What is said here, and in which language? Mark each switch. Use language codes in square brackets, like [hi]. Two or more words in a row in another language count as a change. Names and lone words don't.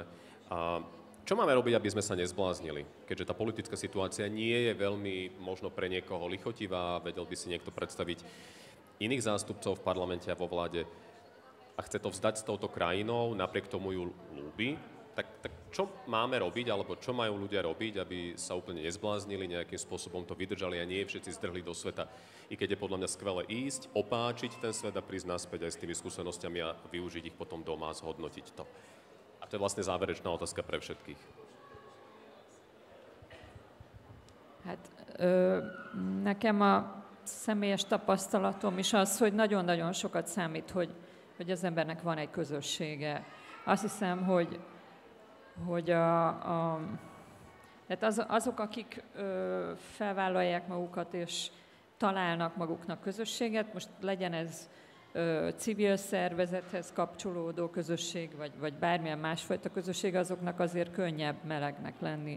[sk] Čo máme robiť, aby sme sa nezbláznili? Keďže tá politická situácia nie je veľmi možno pre niekoho lichotivá, vedel by si niekto predstaviť iných zástupcov v parlamente a vo vláde a chce to vzdať s touto krajinou, napriek tomu ju ľúbi, tak čo máme robiť, alebo čo majú ľudia robiť, aby sa úplne nezbláznili, nejakým spôsobom to vydržali a nie všetci zdrhli do sveta. I keď je podľa mňa skvelé ísť, opáčiť ten svet a prísť naspäť aj s tými skúsenostiami a využiť ich potom doma a zhodnotiť to. A to je vlastne záverečná otázka pre všetkých. [hu] Hát nekem a személyes tapasztalatom is az, hogy nagyon-nagyon sokat számít, hogy az embernek van egy közössége. Azt hiszem, hogy tehát azok, akik felvállalják magukat és találnak maguknak közösséget, most legyen ez civil szervezethez kapcsolódó közösség, vagy bármilyen másfajta közösség, azoknak azért könnyebb melegnek lenni.